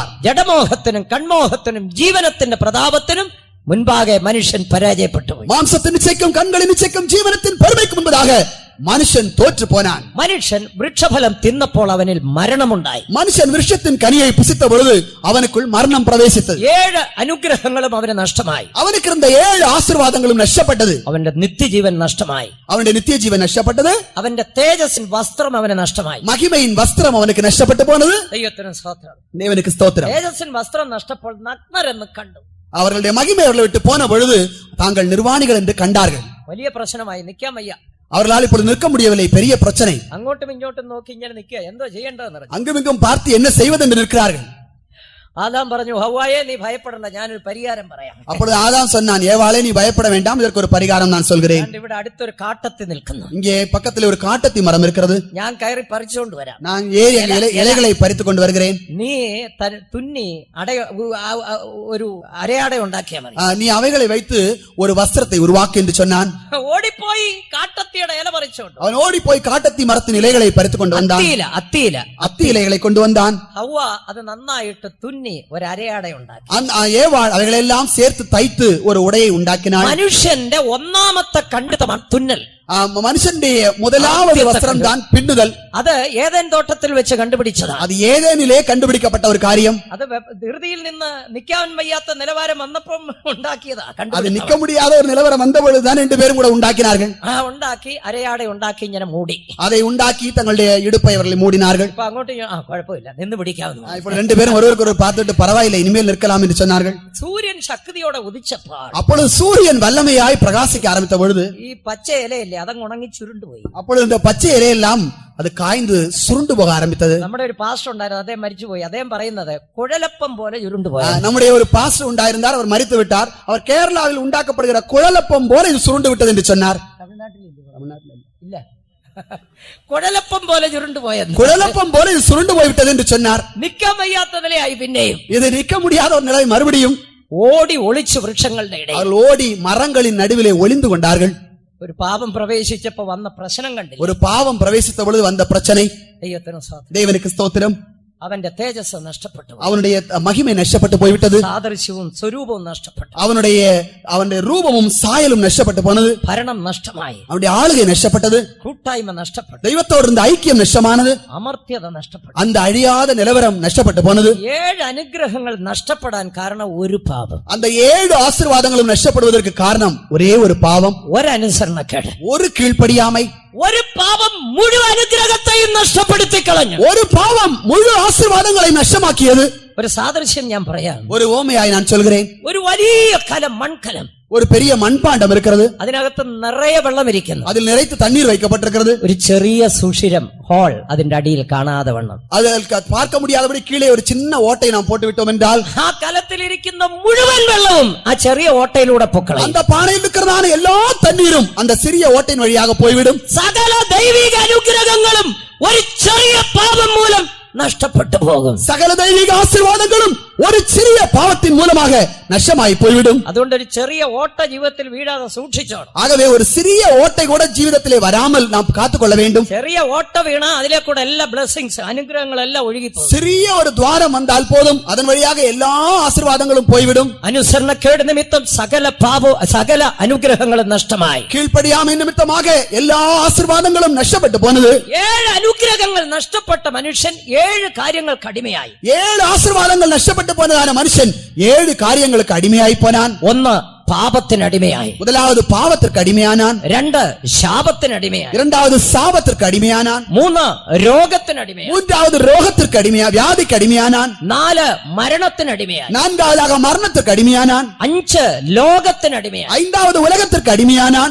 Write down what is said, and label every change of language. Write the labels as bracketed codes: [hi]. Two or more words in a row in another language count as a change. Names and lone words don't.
[ml] ജഡമോഹത്തിനും കൺമോഹത്തിനും ജീവനത്തിന്റെ പ്രതാപത്തിനും മുൻപാകെ മനുഷ്യൻ പരാജയപ്പെട്ടു പോയി. [ta] மாம்சத்தின் இச்சைக்கும் கண்களின் இச்சைக்கும் ஜீவனத்தின் பெருமைக்கு முன்பதாக மனுஷன் தோற்று போனான். [ml] മനുഷ്യൻ വൃക്ഷഫലം തിന്നപ്പോൾ അവനിൽ മരണമുണ്ടായി. [ta] மனுஷன் விருட்சத்தின் கனியை புசித்த பொழுது அவனுக்குள் மரணம் பிரவேசித்தது. [ml] 7 അനുഗ്രഹങ്ങളും അവന് നഷ്ടമായി. [ta] அவனுக்கு இருந்த 7 ஆசீர்வாதங்களும் நஷ்டப்பட்டது. [ml] അവന്റെ നിത്യജീവൻ നഷ്ടമായി. [ta] அவனுடைய நித்திய ஜீவன் நஷ்டப்பட்டது. [ml] അവന്റെ തേജസ്സിൻ വസ്ത്രം അവന് നഷ്ടമായി. [ta] மகிமையின் வஸ்திரம் அவனுக்கு நஷ்டப்பட்டு போனது. [ml] ദൈവത്തിന് സ്തോത്രം. [ta] தேவனுக்கு ஸ்தோத்திரம். [ml] തേജസ്സിൻ വസ്ത്രം നഷ്ടപ്പോൾ നഗ്നരെന്ന് കണ്ടു. [ta] அவர்களுடைய மகிமை அவர்களை விட்டு போன பொழுது தாங்கள் நிர்வாணிகள் என்று கண்டார்கள். [ml] വലിയ പ്രശ്നമായി, നിൽക്കാൻ വയ്യ. [ta] அவர்களால் இப்பொழுது நிற்க முடியவில்லை. பெரிய பிரச்சனை. [ml] അങ്ങോട്ടും ഇങ്ങോട്ടും നോക്കി ഇങ്ങനെ നിൽക്കുക, എന്തോ ചെയ്യേണ്ടതെന്ന് അറിയാം. [ta] அங்குமிங்கும் பார்த்து என்ன செய்வது என்று நிற்கிறார்கள். [ml] ആദാം പറഞ്ഞു, ഹവ്വായെ നീ ഭയപ്പെടണ്ട, ഞാനൊരു പരിഹാരം പറയാം. [ta] அப்பொழுது ஆதாம் சொன்னான், ஏவாளே நீ பயப்பட வேண்டாம், இதற்கு ஒரு பரிகாரம் நான் சொல்கிறேன். [ml] ഇവിടെ അടുത്തൊരു കാട്ടത്തി നിൽക്കുന്നു. [ta] இங்கே பக்கத்தில் ஒரு காட்டத்தி மரம் இருக்கிறது. [ml] ഞാൻ കയറി പറിച്ചുകൊണ്ട് വരാം. [ta] நான் ஏறி இலைகளை பறித்துக் கொண்டு வருகிறேன். [ml] നീ തുന്നി ഒരു അരയാട ഉണ്ടാക്കിയാൽ മതി. [ta] நீ அவைகளை வைத்து ஒரு வஸ்திரத்தை உருவாக்கு என்று சொன்னான். [ml] ഓടിപ്പോയി കാട്ടത്തിയുടെ ഇല പറിച്ചോണ്ട് [ta] அவன் ஓடி போய் காட்டத்தி மரத்தின் இலைகளை பறித்துக் கொண்டு வந்தான். அத்தி இலைகளை கொண்டு வந்தான். [ml] ഹവ്വ അത് നന്നായിട്ട് തുന്നി ഒരു അരയാട ഉണ്ടാക്കി. [ta] ஏவாள் அவைகளெல்லாம் சேர்த்து தைத்து ஒரு உடையை உண்டாக்கினாள். [ml] മനുഷ്യന്റെ ഒന്നാമത്തെ കണ്ടുതമാണ് തുന്നൽ. [ta] மனுஷனுடைய முதலாவது வஸ்திரம் தான் பின்னுதல். [ml] അത് ഏദൻ തോട്ടത്തിൽ വെച്ച് കണ്ടുപിടിച്ചതാണ്. [ta] அது ஏதேனிலே கண்டுபிடிக்கப்பட்ட ஒரு காரியம். [ml] അത് ധൃതിയിൽ നിന്ന് നിൽക്കാൻ വയ്യാത്ത നിലവാരം വന്നപ്പം ഉണ്ടാക്കിയതാ. [ta] அது நிக்க முடியாத ஒரு நிலவரம் வந்த பொழுதுதான் 2 பேரும் கூட உண்டாக்கினார்கள். [ml] ഉണ്ടാക്കി അരയാട ഉണ്ടാക്കി ഇങ്ങനെ മൂടി. [ta] அதை உண்டாக்கி தங்களுடைய இடுப்பை அவர்கள் மூடினார்கள். [ml] ഇപ്പൊ അങ്ങോട്ട് കുഴപ്പമില്ല, നിന്ന് പിടിക്കാവുന്നു. [ta] இப்போ 2 பேரும் ஒருவருக்கு ஒரு பார்த்துட்டு பரவாயில்லை, இனிமேல் நிற்கலாம் என்று சொன்னார்கள். [ml] സൂര്യൻ ശക്തിയോടെ ഉദിച്ചപ്പോൾ [ta] அப்பொழுது சூரியன் வல்லமையாய் பிரகாசிக்க ஆரம்பித்த பொழுது [ml] ഈ പച്ച ഇലയില്ലേ അതങ്ങ് ഉണങ്ങി ചുരുണ്ടുപോയി. [ta] அப்பொழுது இந்த பச்சை இலையெல்லாம் அது காய்ந்து சுருண்டு போக ஆரம்பித்தது. [ml] നമ്മുടെ ഒരു പാസ്റ്റർ ഉണ്ടായിരുന്നു, അദ്ദേഹം മരിച്ചുപോയി. അദ്ദേഹം പറയുന്നത് കുഴലപ്പം പോലെ ചുരുണ്ടുപോയി. [ta] நம்முடைய ஒரு பாஸ்டர் ഉണ്ടായിരുந்தார், அவர் மரித்து விட்டார். அவர் கேரளாவில் உண்டாக்கப்படுகிற குழலப்பம் போல இது சுருண்டு விட்டது என்று சொன்னார். [ml] ഇല്ല, കുഴലപ്പം പോലെ ചുരുണ്ടുപോയെന്ന്. [ta] குழலப்பம் போல இது சுருண்டு போய்விட்டது என்று சொன்னார். [ml] നിൽക്കാൻ വയ്യാത്ത നിലയായി. പിന്നെയും [ta] இது நிற்க முடியாத ஒரு நிலை மறுபடியும் [ml] ഓടി ഒളിച്ചു വൃക്ഷങ്ങളുടെ ഇടയിൽ. [ta] அவர்கள் ஓடி மரங்களின் நடுவிலே ஒளிந்து கொண்டார்கள். [ml] ഒരു പാപം പ്രവേശിച്ചപ്പോ വന്ന പ്രശ്നം കണ്ടില്ല. [ta] ஒரு பாவம் பிரவேசித்த பொழுது வந்த பிரச்சனை. [ml] ദൈവത്തിന് സ്തോത്രം. [ta] தேவனுக்கு ஸ்தோத்திரம். [ml] അവന്റെ തേജസ് നഷ്ടപ്പെട്ടു, [ta] அவனுடைய மகிமை நஷ்டப்பட்டு போய்விட்டது, [ml] സാദൃശ്യവും സ്വരൂപവും നഷ്ടപ്പെട്ടു, [ta] அவனுடைய ரூபமும் சாயலும் நஷ்டப்பட்டு போனது, [ml] ഭരണം നഷ്ടമായി, [ta] அவனுடைய ஆளுகை நஷ்டப்பட்டது, [ml] കൂട്ടായ്മ നഷ്ടപ്പെട്ടു, [ta] தெய்வத்தோடு இருந்த ஐக்கியம் நஷ்டமானது, [ml] അമർത്യത നഷ്ടപ്പെട്ടു. [ta] அந்த அழியாத நிலவரம் நஷ்டப்பட்டு போனது. [ml] 7 അനുഗ്രഹങ്ങൾ നഷ്ടപ്പെടാൻ കാരണം ഒരു പാപം. [ta] அந்த 7 ஆசீர்வாதங்களும் நஷ்டப்படுவதற்கு காரணம் ஒரே ஒரு பாவம், [ml] ഒരു അനുസരണക്കേട്, [ta] ஒரு கீழ்ப்படியாமை. [ml] ഒരു പാപം മുഴുവൻ അനുഗ്രഹത്തെയും നഷ്ടപ്പെടുത്തി കളഞ്ഞു. [ta] ஒரு பாவம் முழு ஆசீர்வாதங்களை நஷ்டமாக்கியது. [ml] ഒരു സാദൃശ്യം ഞാൻ പറയാം. [ta] ஒரு ஓமையாய் நான் சொல்கிறேன். [ml] ഒരു വലിയ കലം, മൺകലം, [ta] ஒரு பெரிய மண்பாண்டம் இருக்கிறது, [ml] അതിനകത്ത് നിറയെ വെള്ളം ഇരിക്കുന്നു, [ta] அதில் நிறைத்து தண்ணீர் வைக்கப்பட்டிருக்கிறது. [ml] ഒരു ചെറിയ സുഷിരം, ഹോൾ അതിന്റെ അടിയിൽ കാണാതെ വണ്ണം, [ta] அதில் பார்க்க முடியாதபடி கீழே ஒரு சின்ன ஓட்டை நாம் போட்டு விட்டோம் என்றால் [ml] ആ കലത്തിലിരിക്കുന്ന മുഴുവൻ വെള്ളവും ആ ചെറിയ ഓട്ടയിലൂടെ പൊക്കളയും. [ta] அந்த பானையில் இருக்கிறதான எல்லா தண்ணீரும் அந்த சிறிய ஓட்டையின் வழியாக போய்விடும். [ml] സകല ദൈവിക അനുഗ്രഹങ്ങളും ഒരു ചെറിയ പാപം മൂലം നഷ്ടപ്പെട്ടു പോകും. [ta] சகல தெய்வீக ஆசீர்வாதங்களும் ஒரு சிறிய பாவத்தின் மூலமாக நஷ்டமாய் போய்விடும். [ml] അതുകൊണ്ട് ഒരു ചെറിയ ഓട്ട ജീവിതത്തിൽ വീഴാതെ സൂക്ഷിച്ചോണം. [ta] ஆகவே ஒரு சிறிய ஓட்டை கூட ஜீவிதத்திலே வராமல் நாம் காத்துக்கொள்ள வேண்டும். [ml] ചെറിയ ഓട്ട വീണ അതിലെ കൂടെ എല്ലാ ബ്ലെസ്സിങ്സ്, അനുഗ്രഹങ്ങളെല്ലാം ഒഴുകിപ്പോകും. [ta] சிறிய ஒரு துவாரம் வந்தால் போதும், அதன் வழியாக எல்லா ஆசீர்வாதங்களும் போய்விடும். [ml] അനുസരണക്കേട് നിമിത്തം സകല അനുഗ്രഹങ്ങളും നഷ്ടമായി. [ta] கீழ்ப்படியாமை நிமித்தமாக எல்லா ஆசீர்வாதங்களும் நஷ்டப்பட்டு போனது. [ml] 7 അനുഗ്രഹങ്ങൾ നഷ്ടപ്പെട്ട മനുഷ്യൻ 7 കാര്യങ്ങൾക്ക് അടിമയായി. [ta] 7 ஆசீர்வாதங்கள் நஷ்டப்பட்டு போனதான மனுஷன் 7 காரியங்களுக்கு அடிமையாய் போனான். [ml] 1 പാപത്തിന് അടിമയായി, [ta] முதலாவது பாவத்திற்கு அடிமையானான். [ml] 2 ശാപത്തിന് അടിമയായി, [ta] இரண்டாவது சாபத்திற்கு அடிமையானான். [ml] 3 രോഗത്തിന് അടിമയായി, [ta] மூன்றாவது ரோகத்திற்கு வியாதிக்கு அடிமையானான். [ml] 4 മരണത്തിന് അടിമയായി, [ta] நான்காவதாக மரணத்திற்கு அடிமையானான். [ml] 5 ലോകത്തിന് അടിമയായി, [ta] ஐந்தாவது உலகத்திற்கு அடிமையானான்.